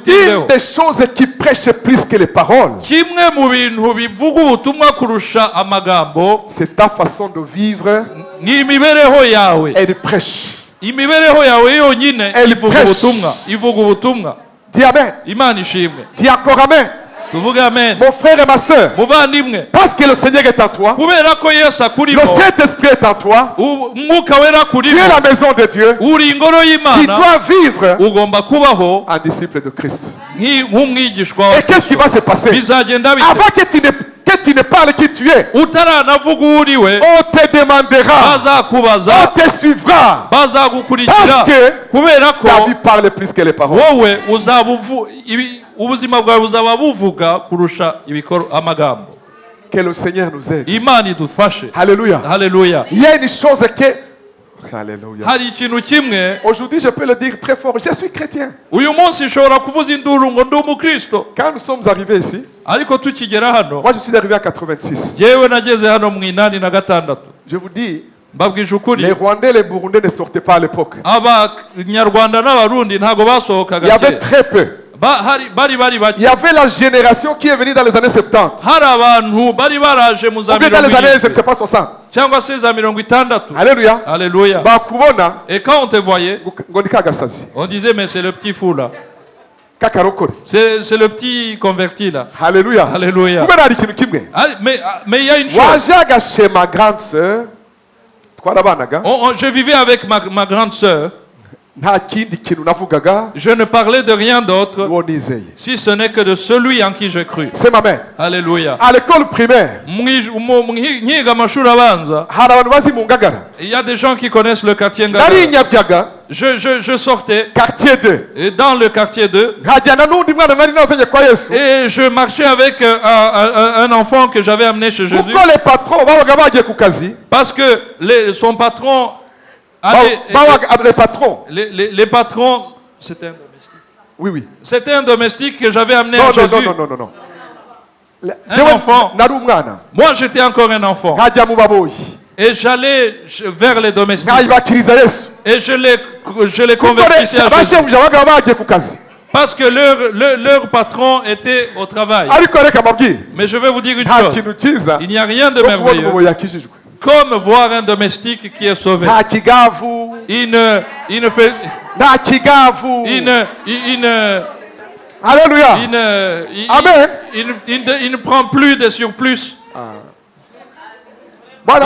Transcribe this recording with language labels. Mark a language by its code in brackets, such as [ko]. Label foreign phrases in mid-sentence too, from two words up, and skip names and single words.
[rw] butindeho, [fr] des choses qui prêche plus que les paroles, [rw] kimwe mu bintu bivuga ubutumwa kurusha amagambo [fr] c'est ta façon de vivre. [rw] ni imibereho yawe. [fr] Elle prêche. [rw] Imibereho yawe yonyine [fr] Elle [rw] ivuga [fr] prêche. [rw] ubutumwa, ivuga ubutumwa. [fr] Dis Amen. [rw] Imana ishimwe. [fr] Dis encore Amen. [rw] Tuvuge amen. [fr] Mon frère et ma soeur, [rw] Muvandimwe, [fr] parce que le Seigneur est en toi, [rw] kubera ko Yesu [fr] le [rw] akurimo, [fr] Saint-Esprit est en toi, [rw] umwuka wera [fr] tu [rw] kurimo, [fr] es la maison de Dieu, [rw] uri ingoro [fr] qui [rw] y'Imana, [fr] doit vivre [rw] ugomba kubaho [fr] en disciple de Christ. [rw] nk'umwigishwa wa [fr] Et qu'est-ce qui [rw] Kristo. [fr] va se passer? [rw] Bizagenda bite? [fr] Avant que tu ne parles qui tu es, [rw] Utaranavuga uwo uriwe, [fr] on te demandera, [rw] bazakubaza, [fr] on te suivra, [rw] bazagukurikira, [fr] parce que [rw] kubera [fr] ta [rw] ko [fr] vie parle plus que les paroles. [rw] wowe ubuzima bwawe buzaba buvuga kurusha amagambo. [fr] Que le Seigneur nous aide. [rw] Imana idufashe. [fr] Alléluia. [rw] Haleluya. [fr] Il y a une chose que... Alléluia. [rw] Hari ikintu kimwe, [fr] Aujourd'hui, je peux le dire très fort, je suis chrétien. [rw] uyu munsi nshobora kuvuza induru ngo ndi umukristo, [fr] Quand nous sommes arrivés ici, [rw] ariko tukigera hano, [fr] moi je suis arrivé en 86. [rw] jyewe nageze hano mu 86. [fr] Je vous dis, [rw] Mbabwije ukuri, [fr] les Rwandais et les Burundais ne sortaient pas à l'époque. [rw] Abanyarwanda n'Abarundi ntago [fr] Il y [rw] basohokaga [fr] avait [rw] kera. [fr] très peu. [rw] Bari [fr] Il [rw] bake. [fr] y avait la génération qui est venue dans les années 70. [rw] Hari abantu bari baraje mu za [fr] Ou bien dans les années, je ne [rw] 70 [fr] sais pas, 60. [rw] cyangwa se za 60. [fr] Alléluia. Alléluia. [rw] Bakubona, [fr] Et quand on te voyait, [rw] ngo ni kagasazi. [fr] on disait mais c'est le petit fou là, [rw] Kakarokore. [fr] c'est le petit converti là. Alléluia. Alléluia. [rw] Kubera hari ikintu kimwe. [fr] Mais il y a une chose. [rw] Wajaga [fr] chez ma grande sœur, [rw] twarabanaga, [fr] Je vivais avec ma grande sœur. [rw] nta kindi kintu navugaga, [fr] Je ne parlais de rien d'autre [rw] uwo nizeye. [fr] si ce n'est que de celui en qui j'ai cru. C'est ma mère. Alléluia. À l'école primaire, [rw] Nkiga amashuri abanza, hari abantu bazi mu Ngagara. [fr] il y a des gens qui connaissent le quartier Ngagara. [rw] Nari Nyabyaga, [fr] Je sortais quartier 2. et dans le quartier 2 [rw] Nkajyana n'undi mwana nari nazanye kwa Yesu. [fr] et je marchais avec un enfant que j'avais amené chez Jésus [rw] Kuko [fr] les patrons [rw] babaga bagiye ku kazi. [fr] parce que son patron allait, Les patrons. les patrons, c'était un domestique. Oui, oui. C'était un domestique que j'avais amené Non, à non, Jésus. non. Un enfant. [rw] Nari umwana. [fr] Moi, j'étais encore un enfant. [rw] Nkajya mu baboyi. [fr] Et j'allais vers les domestiques. [rw] Nkayibakiriza Yesu. [fr] Et je les [rw] Kuko [fr] convertissais à Jésus. [rw] abashebuja babaga bagiye ku kazi. [fr] Parce que leur patron était au travail. [rw] Ariko reka mbabwire. [fr] Mais je vais vous dire une [rw] Nta [fr] chose. [rw] kintu cyiza. [fr] Il n'y a rien de [rw] no kubona [fr] merveilleux [rw] umuboyi yakijijwe. [fr] comme voir un domestique qui est sauvé. [rw] Nta kigavu. [fr] Il ne fait... [rw] Nta kigavu. Alléluia. Amen. [fr] Il ne prend plus de surplus. Bwana